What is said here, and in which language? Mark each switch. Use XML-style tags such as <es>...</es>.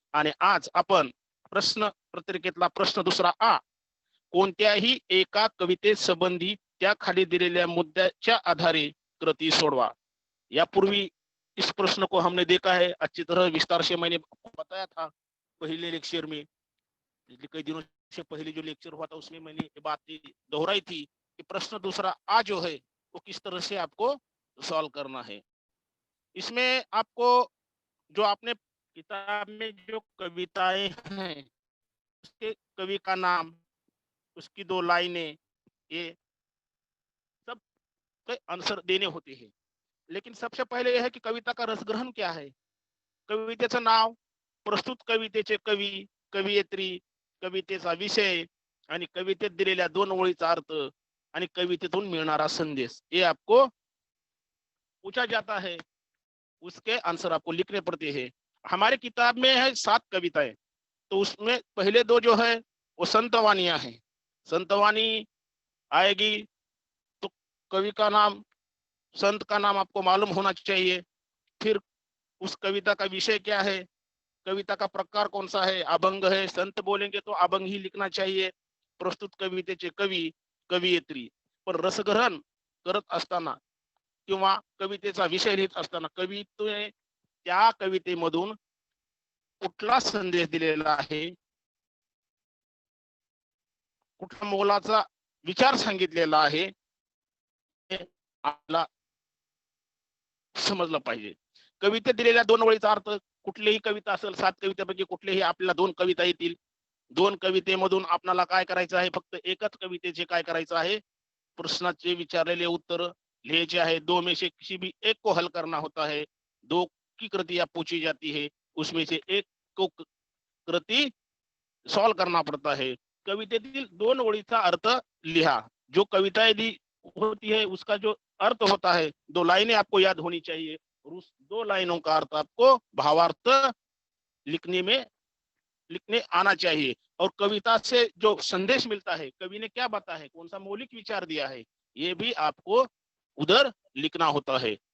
<mr>आणि आज आपण प्रश्न पत्रिकेतला प्रश्न दुसरा आ, कोणत्याही एका कविते संबंधी त्या खाली दिलेल्या मुद्द्याच्या आधारे कृती सोडवा. यापूर्वी</mr> <hi>इस प्रश्न को हमने देखा है अच्छी तरह विस्तार से. मैंने बताया था पहले लेक्चर में, कई दिनों से पहले जो लेक्चर हुआ था उसमें मैंने ये बात दोहराई थी कि प्रश्न दूसरा आ जो है वो किस तरह से आपको सॉल्व करना है. इसमें आपको जो आपने किताब में जो कविताएं हैं उसके कवि का नाम, उसकी 2 लाइनें, ये सब के आंसर देने होते हैं. लेकिन सबसे पहले यह है कि कविता का रसग्रहण क्या है.</hi> <mr>कवितेचं नाव, प्रस्तुत कवितेचे कवी, कवयित्री, कवितेचा विषय आणि कवितेत दिलेल्या 2 ओळीचा अर्थ आणि कवितेतून मिळणारा संदेश,</mr> <hi>ये आपको पूछा जाता है. उसके आंसर आपको लिखने पड़ते हैं. हमारे किताब में है 7 कविताएं, तो उसमें पहले 2 जो है वो संतवानियां हैं. संतवानी आएगी तो कवि का नाम, संत का नाम आपको मालूम होना चाहिए. फिर उस कविता का विषय क्या है, कविता का प्रकार कौन सा है, अभंग है, संत बोलेंगे तो अभंग ही लिखना चाहिए.</hi> <mr>प्रस्तुत कवितेचे कवी, कवयित्री. पण रसग्रहण करत असताना किंवा कवितेचा विषय लिहित असताना कवितेने त्या कवितेमधून कुठला संदेश दिलेला आहे, कुठल्या मोलाचा विचार सांगितलेला आहे, हे आपल्याला समजलं पाहिजे. कवितेत दिलेल्या 2 ओळीचा अर्थ, कुठलीही कविता असेल, 7 कवितेपैकी कुठलेही आपल्याला 2 कविता येतील. 2 कवितेमधून आपल्याला काय करायचं आहे, फक्त एकच कवितेचे काय करायचं आहे, प्रश्नाचे विचारलेले उत्तर लिहायचे आहे.</mr> <hi>2 में से किसी भी एक को हल करना होता है. 2 की कृतियां पूछी जाती है, उसमें से एक को कृति सॉल्व करना पड़ता है.</hi> <mr>कवितेतील 2 ओळीचा अर्थ लिहा.</mr> <hi>जो कविताएं दी होती है उसका जो अर्थ होता है, 2 लाइनें आपको याद होनी चाहिए और उस 2 लाइनों का अर्थ आपको भावार्थ लिखने आना चाहिए. और कविता से जो संदेश मिलता है, कवि ने क्या बताया है, कौन सा मौलिक विचार दिया है, ये भी आपको उधर लिखना होता है.</hi>